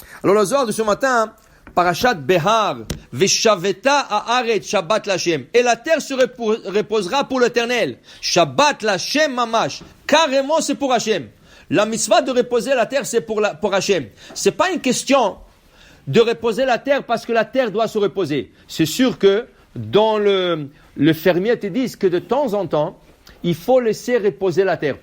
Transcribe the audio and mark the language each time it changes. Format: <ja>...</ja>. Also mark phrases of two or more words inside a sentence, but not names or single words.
<fr>Alors le Zohar de ce matin,</fr> <he>פרשת בהר, ושבתה הארץ שבת לה.</he> <fr>Et la terre se reposera pour l'Éternel.</fr> <he>שבת לה' ממש.</he> <fr>Carrément, c'est pour Hashem. La mitzvah de reposer la terre, c'est pour Hashem. C'est pas une question de reposer la terre parce que la terre doit se reposer. C'est sûr que dans le fermier te dit que de temps en temps, il faut laisser reposer la terre.</fr>